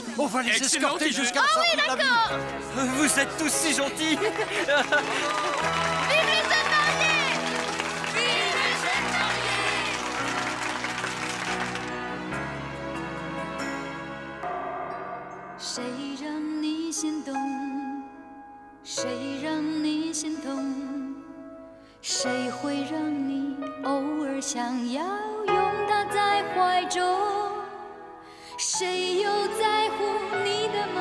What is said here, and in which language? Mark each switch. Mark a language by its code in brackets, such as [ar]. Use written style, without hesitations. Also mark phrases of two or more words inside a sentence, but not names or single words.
[fr] On va les escorter jusqu'à la Ah sortie oui, de la d'accord. ville. Vous êtes tous si gentils. Vive les jeunes mariés! Vive les jeunes mariés! [zh] 谁让你心动？谁让你心痛？谁会让你偶尔想要拥他在怀中？谁又在乎你的梦？